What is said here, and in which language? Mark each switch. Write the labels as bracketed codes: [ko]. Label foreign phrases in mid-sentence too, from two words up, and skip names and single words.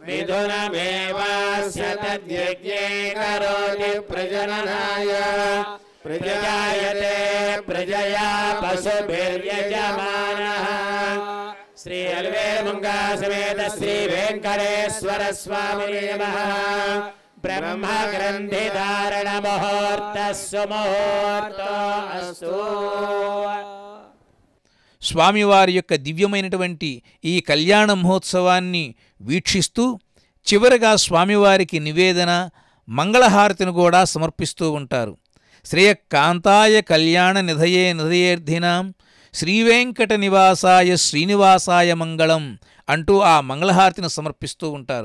[sa] मिथुनमेवास्य तद्यज्ञे करोति प्रजननाय प्रजायते प्रजया पशुभिर्यजमानः श्री अलवेलमंगा समेत श्री वेंकटेश्वर स्वामी नमः ब्रह्म ग्रंथि धारण मुहूर्त सुमुहूर्त अस्तु స్వామివారి యొక్క దివ్యమైనటువంటి ఈ కళ్యాణ మహోత్సవాన్ని వీక్షిస్తూ చివరగా స్వామివారికి నివేదన మంగళహారతిని కూడా సమర్పిస్తూ ఉంటారు. శ్రేయకాంతాయ కళ్యాణ నిధయే నిధయేర్థినాం శ్రీవేంకట నివాసాయ శ్రీనివాసాయ మంగళం [te] అంటూ ఆ మంగళహారతిని సమర్పిస్తూ ఉంటారు.